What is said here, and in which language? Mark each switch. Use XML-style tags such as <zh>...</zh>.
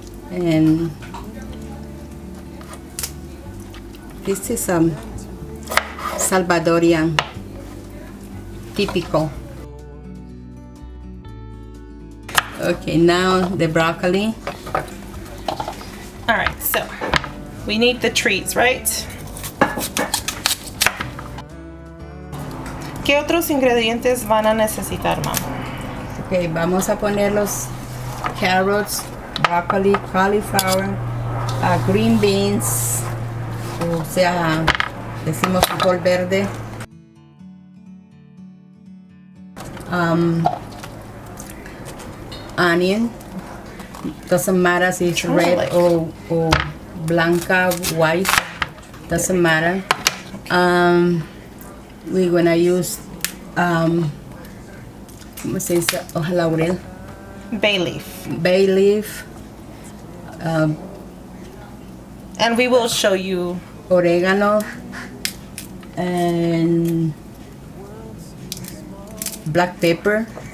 <en>And this is Salvadorian, typical. Okay, now the broccoli. All right, so we need the trees, right?</en> <es>¿Qué otros ingredientes van a necesitar, mamá? Ok, vamos a poner los</es> <en>carrots, broccoli, cauliflower, green beans,</en> <es>o sea, decimos frijol verde, onion.</es> <en>Doesn't matter if it's red or blanca, white. Doesn't matter. We're gonna use</en> <es>¿cómo se dice? Hoja laurel.</es> <en>Bay leaf. Bay leaf. And we will show you. Oregano. And black pepper.</en>